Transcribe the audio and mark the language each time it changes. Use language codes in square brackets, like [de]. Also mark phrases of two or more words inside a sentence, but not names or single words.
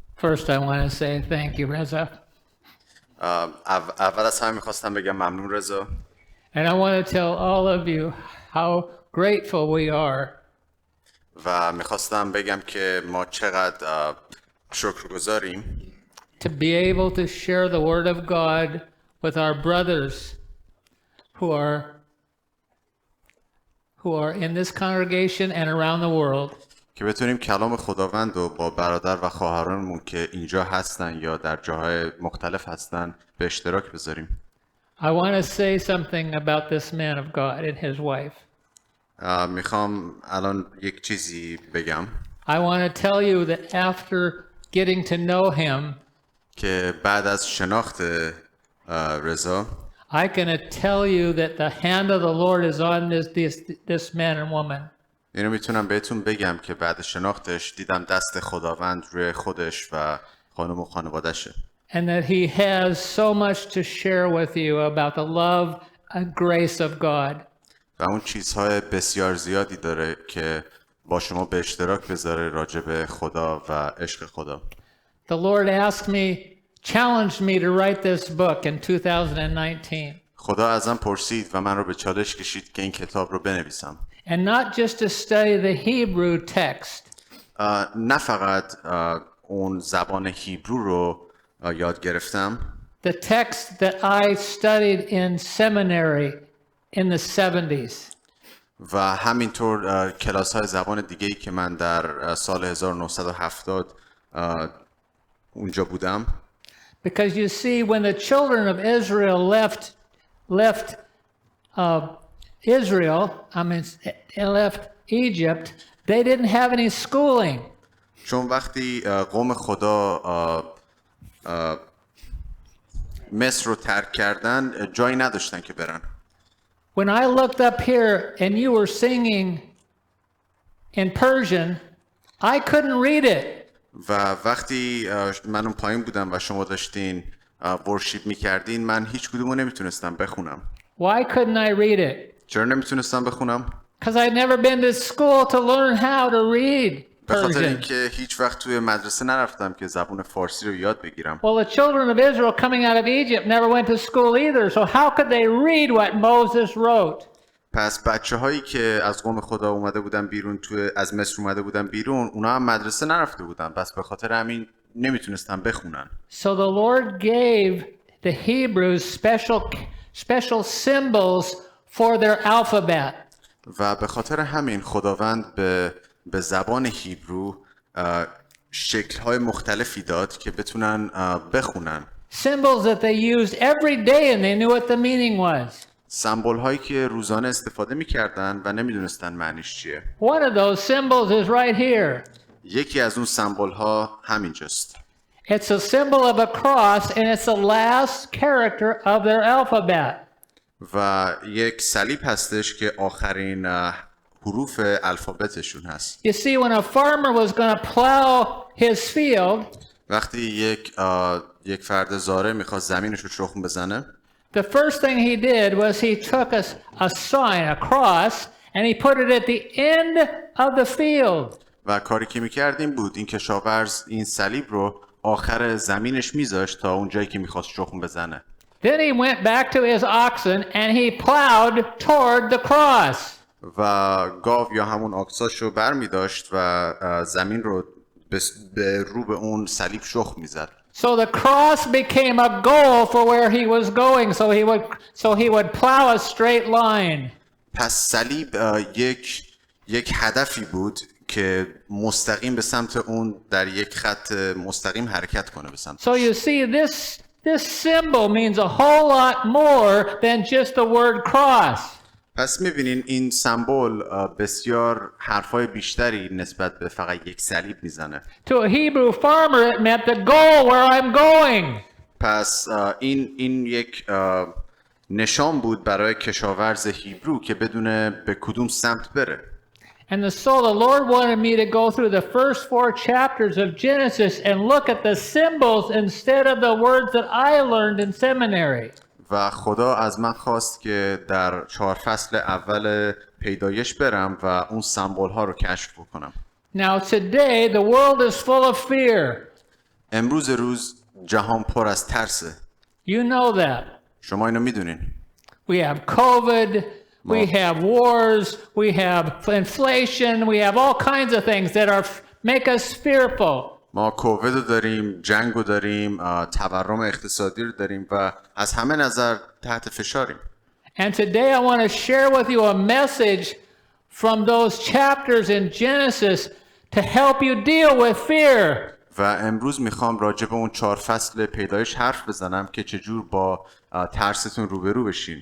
[en] First, I want to say thank you, Reza. [fa] اول از همه میخواستم بگم ممنون رضا. [en] And I want to tell all of you how grateful we are [fa] و میخواستم بگم که ما چقدر شکرگزاریم [en] to be able to share the Word of God with our brothers who are in this congregation and around the world. [fa] که بتونیم کلام خداوند رو با برادر و خواهرانمون که اینجا هستن یا در جاهای مختلف هستن به اشتراک بذاریم. [en] I want to say something about this man of God and his wife. [fa] میخوام الان یک چیزی بگم [en] I want to tell you that after getting to know him, [fa] که بعد از شناخت رضا [en] I can tell you that the hand of the Lord is on this man and woman. [fa] اینو میتونم بهتون بگم که بعد شناختش دیدم دست خداوند روی خودش و خانم و خانوادشه. [en] And that he has so much to share with you about the love and grace of God. [fa] و اون چیزهای بسیار زیادی داره که با شما به اشتراک بذاره راجع به خدا و عشق خدا. [en] The Lord asked me, challenged me to write this book in 2019. [fa] خدا ازم پرسید و من رو به چالش کشید که این کتاب رو بنویسم. [en] And not just to study the Hebrew text, [fa] نه فقط اون زبان هیبرو رو یاد گرفتم. [en] the text that I studied in seminary in the 70s. [fa] و همینطور کلاس های زبان دیگه‌ای که من در سال 1970 اونجا بودم. [en] Because you see, when the children of Israel left left Egypt, they didn't have any schooling. [fa] چون وقتی قوم خدا مصر رو ترک کردن جایی نداشتن که برن. [en] When I looked up here and you were singing in Persian, I couldn't read it. [fa] و وقتی من اون پایین بودم و شما داشتین ورشیپ میکردین من هیچ کدومو نمیتونستم بخونم. [en] Why couldn't I read it? [fa] چرا نمیتونستم بخونم؟ [en] Because I'd never been to school to learn how to read [fa] به خاطر [en] Persian. [fa] اینکه هیچ وقت توی مدرسه نرفتم که زبان فارسی رو یاد بگیرم. [en] Well, the children of Israel coming out of Egypt never went to school either, so how could they read what Moses wrote? [fa] پس بچه هایی که از قوم خدا اومده بودن بیرون از مصر اومده بودن بیرون اونا هم مدرسه نرفته بودن پس به خاطر همین نمیتونستن بخونن. [en] So the Lord gave the Hebrews special symbols for their alphabet. [fa] و به خاطر همین خداوند به زبان هیبرو شکل‌های مختلفی داد که بتونن بخونن. [en] Symbols that they used every day and they knew what the meaning was. [fa] سمبل هایی که روزانه استفاده می‌کردن و نمیدونستن معنیش چیه. [en] One of those symbols is right here. [fa] یکی از اون سمبل ها همینجاست. [en] It's a symbol of a cross and it's the last character of their alphabet. [fa] و یک صلیب هستش که آخرین حروف الفابتشون هست. [en] You see, when a farmer was going to plow his field, [fa] وقتی یک فرد زاره میخواست زمینش رو شخم بزنه [en] the first thing he did was he took a sign, a cross, and he put it at the end of the field. [fa] و کاری که میکرد این بود این کشاورز این صلیب رو آخر زمینش میذاشت تا اون جایی که میخواست شخم بزنه. [en] Then he went back to his oxen and he plowed toward the cross. [fa] و گاو یا همون آکساش رو بر میداشت و زمین رو به رو به اون صلیب شخم میزد. [en] So the cross became a goal for where he was going, so he would plow a straight line. [fa] پس صلیب یک هدفی بود که مستقیم به سمت اون در یک خط مستقیم حرکت کنه به سمت. [en] So you see, this symbol means a whole lot more than just the word cross. [fa] پس میبینین این سمبل بسیار حرفای بیشتری نسبت به فقط یک صلیب میزنه. [en] To a Hebrew farmer, it meant the goal where I'm going. [fa] پس این یک نشان بود برای کشاورز هیبرو که بدونه به کدوم سمت بره. [en] And so the Lord wanted me to go through the first 4 chapters of Genesis and look at the symbols instead of the words that I learned in seminary. [fa] و خدا از من خواست که در 4 فصل اول پیدایش برم و اون سمبل ها رو کشف بکنم. [en] Now today the world is full of fear. [fa] امروز روز جهان پر از ترسه. [en] You know that. [fa] شما اینو میدونین. [en] We have COVID, we have wars, we have inflation, we have all kinds of things that make us fearful. [fa] ما کووید رو داریم، جنگ رو داریم، تورم اقتصادی رو داریم و از همه نظر تحت فشاریم. [en] And today I want to share with you a message from those chapters in Genesis to help you deal with fear. [fa] و امروز میخوام راجع به اون 4 فصل پیدایش حرف بزنم که چجور با ترستون روبرو بشین.